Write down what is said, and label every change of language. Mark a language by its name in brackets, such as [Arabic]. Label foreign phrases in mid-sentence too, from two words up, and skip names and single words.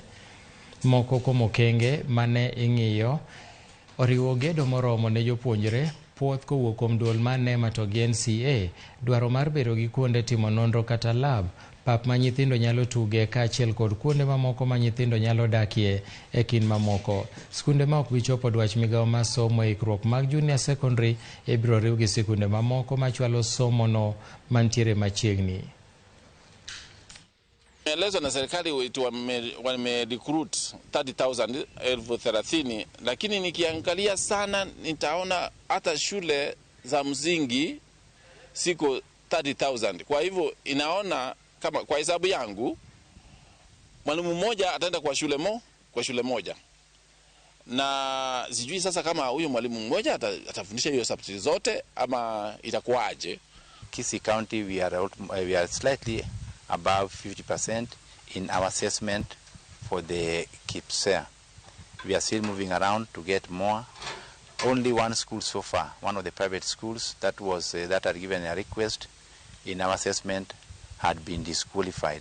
[Luo (Kenya and Tanzania)] Moko kuom okenge mane ing'iyo oriwo gedo moromo ne jopuonjre, puoth kowuok kuom duol mar NEMA to gi NCA, dwaro mar bedo gi kuonde timo nonro kata lab, pap ma nyithindo nyalo tuge kaachiel kod kuonde mamoko ma nyithindo nyalo dakie e kind mamoko. Sikunde ma ok bi chopo dwach migawo mar somo e ikruok mag junior secondary ibiro riw gi sikunde mamoko machwalo somono mantiere machiegni. [Swahili] Elezo na serikali wame-recruit 30,000 30,000, lakini nikiangalia sana nitaona hata shule za msingi siko 30,000. Kwa hivyo inaona kama kwa hesabu yangu mwalimu mmoja ataenda kwa shule moja. Na sijui sasa kama huyo mwalimu mmoja atafundisha hiyo subject zote ama itakuwaje. [English] Kisii County we are slightly above 50% in our assessment for the KIPSEA. We are still moving around to get more. Only one school so far, one of the private schools that had given a request in our assessment had been disqualified.